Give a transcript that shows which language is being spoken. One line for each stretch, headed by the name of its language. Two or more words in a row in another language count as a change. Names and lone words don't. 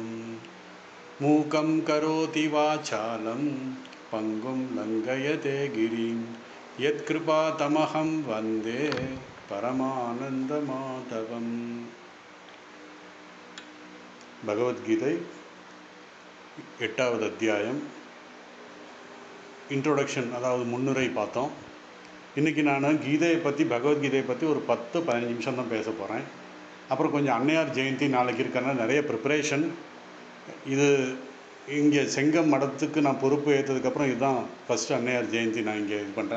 Sanskrit: मूकं करोति वाचालं पङ्गुं लङ्घयते गिरिं यत्कृपातमहं वन्दे परमानन्दमाधवम्।
Tamil: भगवद्गीதை 8வது அத்தியாயம் இன்ட்ரோடக்ஷன், அதாவது முன்னுரை பார்த்தோம். இன்றைக்கி நான் கீதையை பற்றி, பகவத்கீதையை பற்றி ஒரு 10-15 நிமிஷம் தான் பேச போகிறேன். அப்புறம் கொஞ்சம் அன்னையார் ஜெயந்தி நாளைக்கு இருக்கிறனால நிறைய ப்ரிப்பரேஷன். இது இங்கே செங்கம் மடத்துக்கு நான் பொறுப்பு ஏற்றதுக்கப்புறம் இதுதான் ஃபஸ்ட்டு அன்னையார் ஜெயந்தி நான் இங்கே இது பண்ணுறேன்.